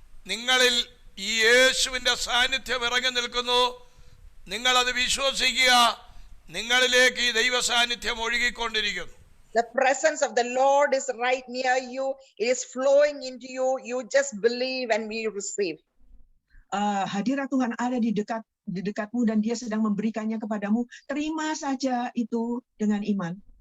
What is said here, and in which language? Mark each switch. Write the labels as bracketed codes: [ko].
[ml] നിങ്ങളിൽ ഈ യേശുവിന്റെ സാന്നിധ്യം ഇറങ്ങി നിൽക്കുന്നു. നിങ്ങൾ അത് വിശ്വസിക്കുക. നിങ്ങളിലേക്ക് ഈ ദൈവ സാന്നിധ്യം ഒഴുകിക്കൊണ്ടിരിക്കുന്നു. [en] The presence of the Lord is right near you. It is flowing into you. You just believe and we receive. [id] Hadirat Tuhan ada di dekatmu dan Dia sedang memberikannya kepadamu. Terima saja itu dengan iman.